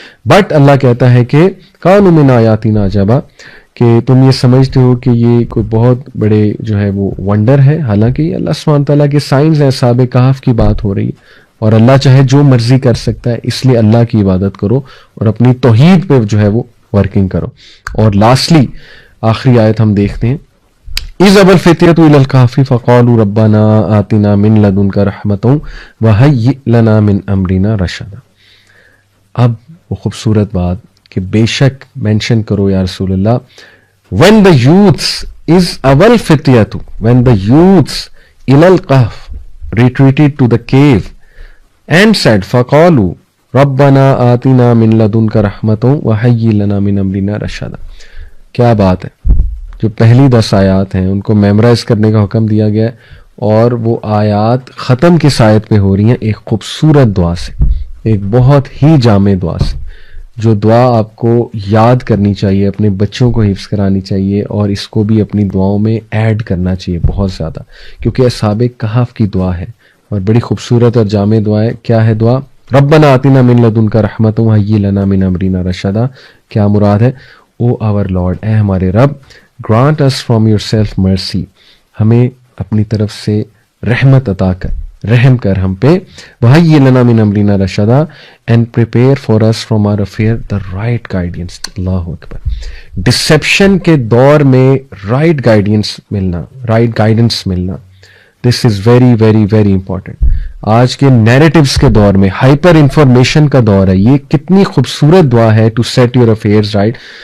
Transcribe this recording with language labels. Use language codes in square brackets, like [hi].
[ur] But اللہ کہتا ہے کہ [ar] کانوا من آیاتنا عجبا, [ur] کہ تم یہ سمجھتے ہو کہ یہ کوئی بہت بڑے جو ہے وہ ونڈر ہے, حالانکہ یہ اللہ سبحانہ تعالیٰ کے سائنس ہیں. اصحاب کہف کی بات ہو رہی ہے, اور اللہ چاہے جو مرضی کر سکتا ہے, اس لیے اللہ کی عبادت کرو اور اپنی توحید پہ جو ہے وہ ورکنگ کرو. اور لاسٹلی آخری آیت ہم دیکھتے ہیں, [ar] اذ ابى الفتية الى الكهف فقالوا ربنا آتنا من لدنك رحمة وهيئ لنا من امرنا رشدا. [ur] اب وہ خوبصورت بات کہ بے شک مینشن کرو یا رسول اللہ, [en] when the youths is [ar] اول فتیۃ, [en] when the youths [ar] الى الكهف [en] retreated to the cave and said [ar] فقالوا ربنا آتنا من لدنك رحمة وهيئ لنا من امرنا رشدا. [ur] کیا بات ہے, جو پہلی 10 آیات ہیں ان کو میمورائز کرنے کا حکم دیا گیا ہے, اور وہ آیات ختم کس آیت پہ ہو رہی ہیں, ایک خوبصورت دعا سے, ایک بہت ہی جامع دعا سے, جو دعا آپ کو یاد کرنی چاہیے, اپنے بچوں کو حفظ کرانی چاہیے, اور اس کو بھی اپنی دعاؤں میں ایڈ کرنا چاہیے بہت زیادہ, کیونکہ اصحاب کہف کی دعا ہے اور بڑی خوبصورت اور جامع دعا ہے. کیا ہے دعا؟ [ar] ربنا آتنا من لدنک رحمۃ وہیئ لنا من امرنا رشدا. [ur] کیا مراد ہے؟ [en] O our Lord, [ur] اے ہمارے رب, [en] grant us from yourself mercy, [ur] ہمیں اپنی طرف سے رحمت عطا کر, رحم کر ہم پہ. [ar] وَهَيِّئْ لَنَا مِنْ أَمْرِنَا رَشَدًا, [en] and prepare for us from our affair the right guidance. [ar] اللہ اکبر. [en] deception [ur] کے دور میں [en] Right guidance ملنا, right guidance ملنا, this is very very very important. [ur] آج کے نیریٹیوز کے دور میں ہائپر انفارمیشن کا دور ہے, یہ کتنی خوبصورت دعا ہے, [en] To set your affairs right.